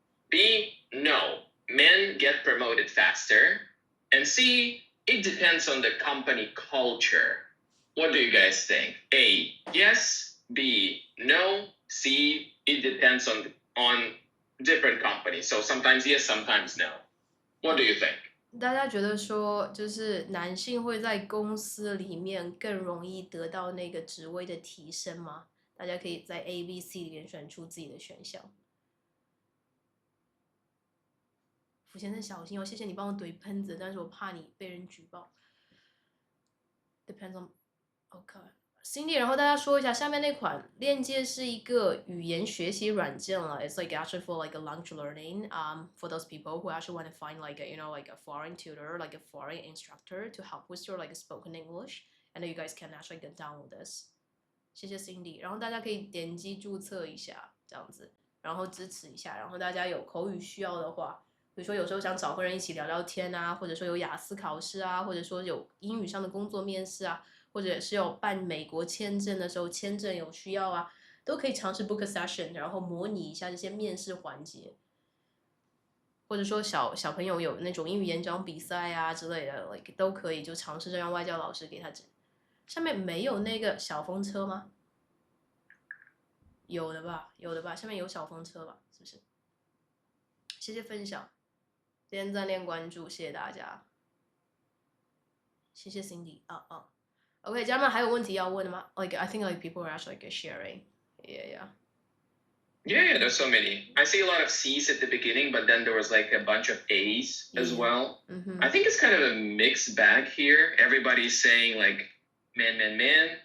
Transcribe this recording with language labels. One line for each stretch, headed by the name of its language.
English: B, no. Men get promoted faster. And C, it depends on the company culture. What do you guys think? A, yes. B, no. C, it depends on different companies. So sometimes yes, sometimes no. What do you think?
Chinese: 大家觉得说，就是男性会在公司里面更容易得到那个职位的提升吗？大家可以在 A、B、C 里面选出自己的选项。福先生小心哦，谢谢你帮我怼喷子，但是我怕你被人举报。
English: Depends on OK。
Chinese: Cindy，然后大家说一下，下面那款链接是一个语言学习软件了。
English: It's like actually for like a language learning. For those people who actually want to find like like a foreign tutor, like a foreign instructor to help with your like spoken English, and you guys can actually get download this.
Chinese: 谢谢 Cindy，然后大家可以点击注册一下，这样子，然后支持一下，然后大家有口语需要的话，比如说有时候想找个人一起聊聊天啊，或者说有雅思考试啊，或者说有英语上的工作面试啊，或者是有办美国签证的时候签证有需要啊，都可以尝试
English: book a session，
Chinese: 然后模拟一下这些面试环节。或者说小朋友有那种英语演讲比赛啊之类的，like 都可以就尝试着让外教老师给他指。上面没有那个小风车吗？有的吧，有的吧，下面有小风车吧，是不是？谢谢分享，点赞、点关注，谢谢大家，谢谢 Cindy 啊。
English: OK，
Chinese: 家人们还有问题要问的吗？
English: Like I think like people are actually like sharing. Yeah. Yeah, there's so many. I see a lot of C's at the beginning, but then there was like a bunch of A's as well. I think it's kind of a mixed bag here. Everybody's saying like man, man, man.